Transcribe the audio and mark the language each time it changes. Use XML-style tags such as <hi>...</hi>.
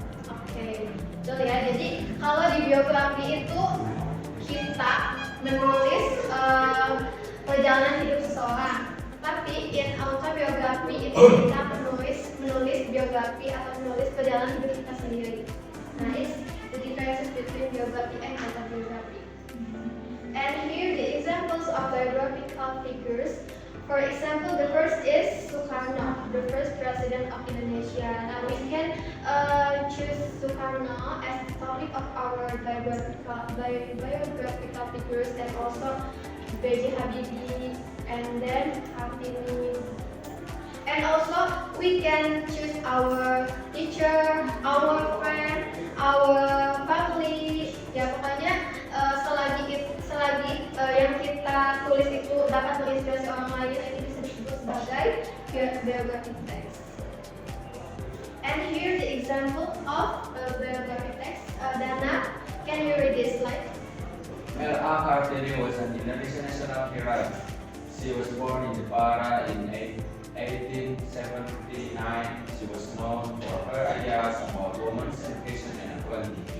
<id>Oke, betul ya. Jadi kalau di biografi itu kita menulis perjalanan hidup seseorang, tapi in autobiography itu kita menulis biografi atau menulis perjalanan hidup kita sendiri.</id> <en>Nah, it's the differences between biography and autobiography. And here the examples of biographical figures. For example, the first is Sukarno, the first president of Indonesia. Now we can choose Sukarno as the topic of our biographical figures, and also B.J. Habibie, and then Kartini. And also we can choose our teacher, our friend, our family.</en> <id>Ya pokoknya selagi yang kita tulis itu dapat menginspirasi orang lain, itu bisa disebut sebagai biography text.</id> <en>And here the example of biography text. Dana, can you read this slide? L.A. Kartini was an Indonesian national hero. She was born in Jepara in 1879. She was known for her ideas about women's education and equality.</en>